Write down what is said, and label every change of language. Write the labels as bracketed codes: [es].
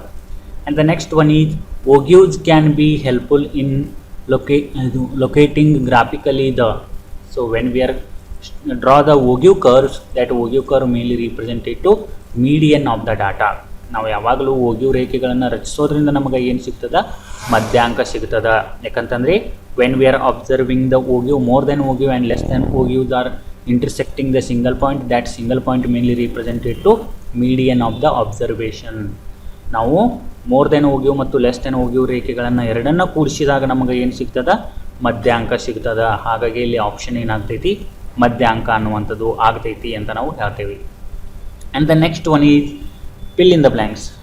[en] And the next one is, ogives can be helpful in locating graphically the. So when we are draw the ogive curves, that ogive curve mainly represented to median of the data. [kn] ನಾವು ಯಾವಾಗಲೂ ಓಗ್ಯೂ ರೇಖೆಗಳನ್ನು ರಚಿಸೋದ್ರಿಂದ ನಮಗೆ ಏನು ಸಿಗ್ತದೆ, ಮಧ್ಯಾಂಕ ಸಿಗ್ತದೆ. [en] ಯಾಕಂತಂದರೆ when we are observing the OGU, more than OGU and less than OGUs are intersecting the single point, that single point mainly represented to median of the observation. [kn] ನಾವು more than OGU ಮತ್ತು less than OGU ರೇಖೆಗಳನ್ನು ಎರಡನ್ನು ಕೂಡಿಸಿದಾಗ ನಮಗೆ ಏನು ಸಿಗ್ತದೆ, ಮಧ್ಯಾಂಕ ಸಿಗ್ತದೆ. ಹಾಗಾಗಿ ಇಲ್ಲಿ ಆಪ್ಷನ್ ಏನಾಗ್ತೈತಿ, ಮಧ್ಯಾಂಕ ಅನ್ನುವಂಥದ್ದು ಆಗ್ತೈತಿ ಅಂತ ನಾವು ಹೇಳ್ತೇವೆ. [en] And the next one is fill in the blanks.